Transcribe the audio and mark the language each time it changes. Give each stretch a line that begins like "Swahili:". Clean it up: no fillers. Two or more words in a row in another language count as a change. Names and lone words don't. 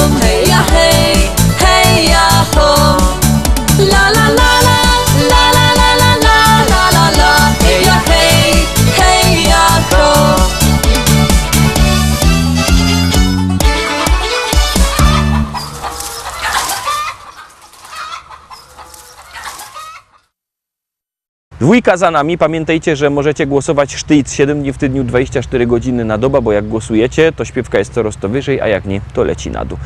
Polish: Hej ja hej, hej ja ho, la la la la, la la la la la la la la. Hej ja hej, hej ja ho. Dwójka za nami. Pamiętajcie, że możecie głosować sztyc 7 dni w tygodniu, 24 godziny na dobę, bo jak głosujecie, to śpiewka jest coraz to wyżej, a jak nie, to leci na dół.